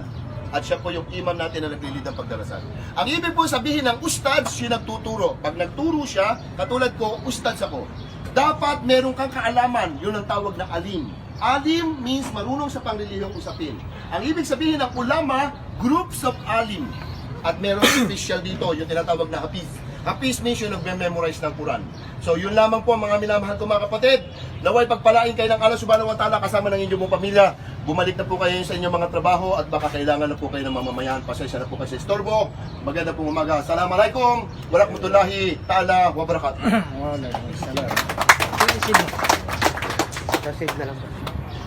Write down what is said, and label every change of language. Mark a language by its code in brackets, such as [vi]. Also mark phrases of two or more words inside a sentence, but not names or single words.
[tl] At siya po yung imam natin na naglilid ang pagdarasal. Ang ibig po sabihin ng ustads, yung nagtuturo. Pag nagturo siya, katulad ko, ustads ako. Dapat meron kang kaalaman, yun ang tawag na alim. Alim means marunong sa panglilihong usapin. Ang ibig sabihin ng ulama, [en] groups of [tl] alim. At meron special dito, yung tinatawag na hafiz. Hafiz means yung nagme-memorize ng Quran. So yun lamang po mga minamahal ko mga kapatid. Naway pagpalain kayo ng [ar] الله سبحانه وتعالى [tl] kasama ng inyong pamilya. Bumalik na po kayo sa inyong mga trabaho at baka kailangan na po kayo ng mamamayan. Pasensya na po kayo sa istorbo. Maganda pong umaga. [ar] السلام عليكم ورحمة الله تعالى وبركاته. [tl] Wala. Salamat. Kasi na lang.